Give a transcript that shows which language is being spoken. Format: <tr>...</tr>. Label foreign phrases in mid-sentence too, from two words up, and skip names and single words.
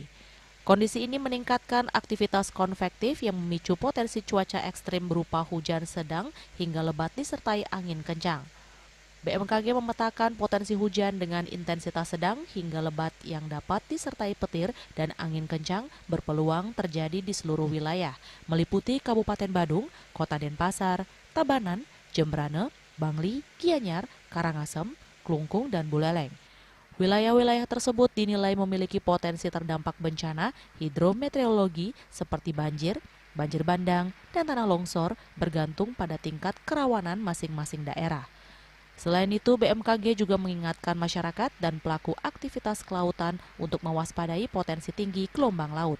<id>Kondisi ini meningkatkan aktivitas konvektif yang memicu potensi cuaca ekstrim berupa hujan sedang hingga lebat disertai angin kencang. BMKG memetakan potensi hujan dengan intensitas sedang hingga lebat yang dapat disertai petir dan angin kencang berpeluang terjadi di seluruh wilayah, meliputi Kabupaten Badung, Kota Denpasar, Tabanan, Jembrane, Bangli, Gianyar, Karangasem, Klungkung, dan Buleleng. Wilayah-wilayah tersebut dinilai memiliki potensi terdampak bencana hidrometeorologi seperti banjir, banjir bandang, dan tanah longsor bergantung pada tingkat kerawanan masing-masing daerah. Selain itu, BMKG juga mengingatkan masyarakat dan pelaku aktivitas kelautan untuk mewaspadai potensi tinggi gelombang laut.</id>